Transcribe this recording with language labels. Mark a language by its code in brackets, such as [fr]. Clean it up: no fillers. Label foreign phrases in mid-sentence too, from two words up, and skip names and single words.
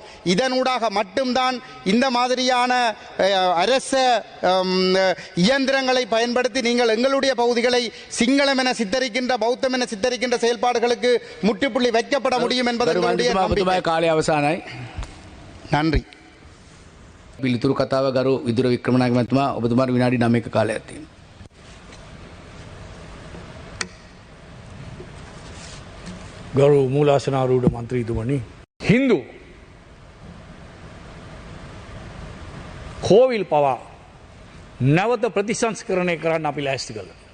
[ta] இதனூடாக மட்டும்தான் இந்த மாதிரியான அரச இயந்திரங்களை பயன்படுத்தி நீங்கள் எங்களுடைய பகுதிகளை சிங்களம் என சித்தரிக்கின்ற பௌத்தம் என சித்தரிக்கின்ற செயல்பாடுகளுக்கு முற்றுப்புள்ளி வைக்கப்பட முடியும் என்பதனுடைய நன்றி. [si] පිළිතුරු කතාව ගරු විදුර වික්‍රමනායක මහත්මයා ඔබතුමාට විනාඩි 9ක කාලයක් තියෙනවා. ගරු මූලාසනාරූඪ මන්ත්‍රීතුමනි, හින්දු කෝවිල් පවා නැවත ප්‍රතිසංස්කරණය කරන්න අපි ලෑස්ති කළා.